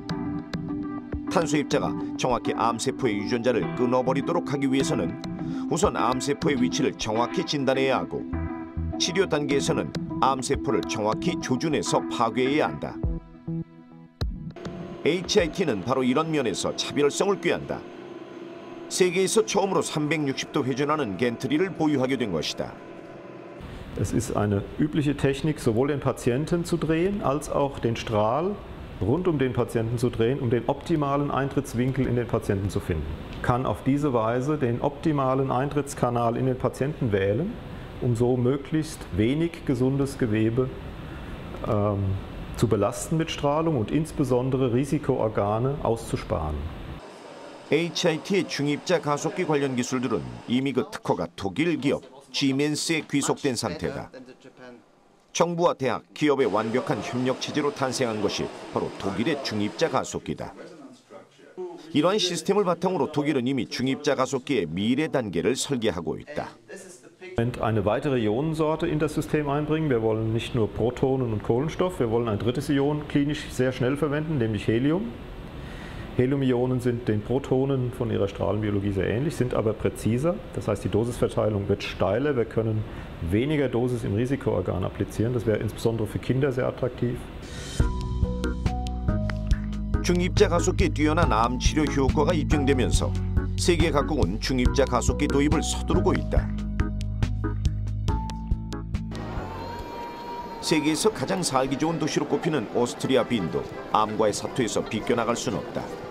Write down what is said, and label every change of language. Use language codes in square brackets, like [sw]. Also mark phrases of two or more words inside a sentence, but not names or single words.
[ko] 탄소 입자가 정확히 암세포의 유전자를 끊어버리도록 하기 위해서는 우선 암세포의 위치를 정확히 진단해야 하고 치료 단계에서는 암세포를 정확히 조준해서 파괴해야 한다. HIT는 바로 이런 면에서 차별성을 꾀한다. 세계에서 처음으로 360도 회전하는 겐트리를 보유하게 된 것이다. [de] Es ist eine übliche Technik, sowohl den Patienten zu drehen, als auch den Strahl rund um den Patienten zu drehen, um den optimalen Eintrittswinkel in den Patienten zu finden. Kann auf diese Weise den optimalen Eintrittskanal in den Patienten wählen, um so möglichst wenig gesundes Gewebe zu belasten mit Strahlung und insbesondere Risikoorgane auszusparen. [ko] HIT의 중입자 가속기 관련 기술들은 이미 그 특허가 독일 기업 Siemens에 귀속된 상태다. 정부와 대학, 기업의 완벽한 협력 체제로 탄생한 것이 바로 독일의 중입자 가속기다. 이러한 시스템을 바탕으로 독일은 이미 중입자 가속기의 미래 단계를 설계하고 있다. [de] Eine weitere Ionensorte in das System einbringen. Wir wollen nicht nur Protonen und Kohlenstoff, wir wollen ein drittes Ion klinisch sehr schnell verwenden, nämlich Helium. Helium-Ionen sind den Protonen von ihrer Strahlenbiologie sehr ähnlich, sind aber präziser. Das heißt, die Dosisverteilung wird steiler. Wir können weniger Dosis im Risikoorgan applizieren. Das wäre insbesondere für Kinder sehr attraktiv. [ko] 중입자 가속기의 뛰어난 암 치료 효과가 입증되면서 세계 각국은 중입자 가속기 도입을 서두르고 있다. 세계에서 가장 살기 좋은 도시로 꼽히는 오스트리아 빈도, 암과의 사투에서 비껴나갈 수는 없다.